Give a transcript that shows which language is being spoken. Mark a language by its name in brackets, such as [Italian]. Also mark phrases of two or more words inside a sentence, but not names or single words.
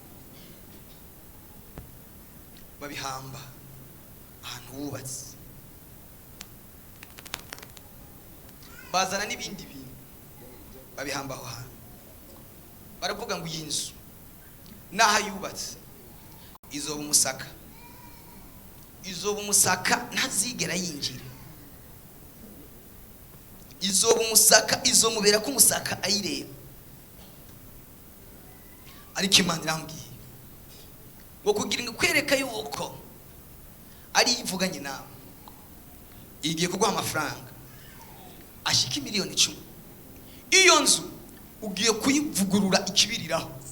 [Rundi] Babihamba ahantu wubatse, bazana n'ibindi bintu babihamba aho hantu. Baravuga ngo iyi nzu naho yubatse izoba umusaka, izoba umusaka ntazigera yinjira, izoba umusaka, izomubera ko umusaka ayireba. Ariko Imana irambwiye ngo kugira ngo kwereka yuko ari ivuganye nawe, igiye kuguha amafaranga ashika miliyoni 10. Iyo nzu ugiye kuyivugurura ikibiriraho.